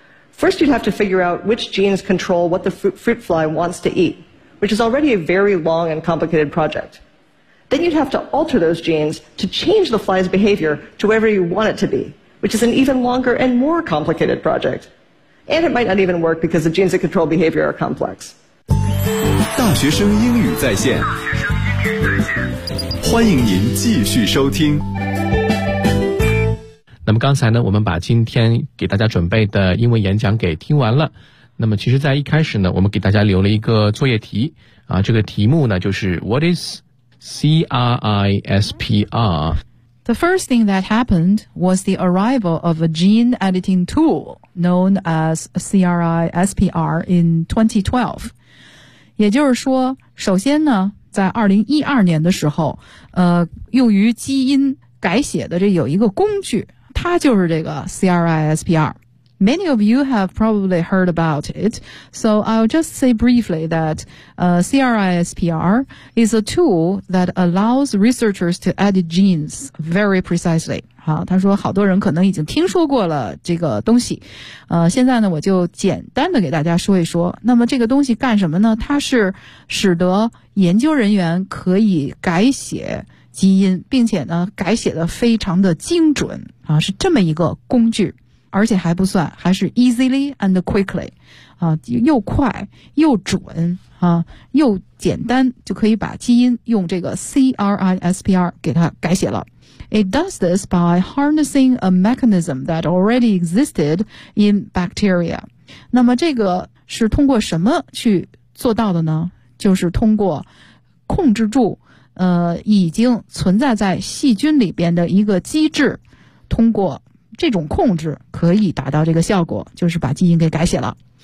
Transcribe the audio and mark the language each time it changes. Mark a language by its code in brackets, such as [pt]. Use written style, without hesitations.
[en] First, you'd have to figure out which genes control what the fruit fly wants to eat, which is already a very long and complicated project. Then you'd have to alter those genes to change the fly's behavior to whatever you want it to be, which is an even longer and more complicated project. And it might not even work because the genes that control behavior are complex. [zh] 大学生英语在线，欢迎您继续收听。那么刚才呢，我们把今天给大家准备的英文演讲给听完了。那么其实在一开始呢，我们给大家留了一个作业题啊，这个题目呢就是 [en] What is CRISPR? The first thing that happened was the arrival of a gene editing tool known as CRISPR in 2012. [zh] 也就是说，首先呢，在2012年的时候，用于基因改写的这有一个工具，它就是这个 [en] CRISPR. Many of you have probably heard about it, so I'll just say briefly that CRISPR is a tool that allows researchers to edit genes very precisely. [zh] 好，他说好多人可能已经听说过了这个东西。现在呢，我就简单的给大家说一说。那么这个东西干什么呢？它是使得研究人员可以改写基因，并且呢改写的非常的精准啊，是这么一个工具，而且还不算，还是 [en] easily and quickly [zh] 啊，又快又准啊，又简单，就可以把基因用这个 CRISPR 给它改写了。 [en] It does this by harnessing a mechanism that already existed in bacteria. [zh] 那么这个是通过什么去做到的呢？就是通过控制住已经存在在细菌里边的一个机制，通过这种控制可以达到这个效果，就是把基因给改写了。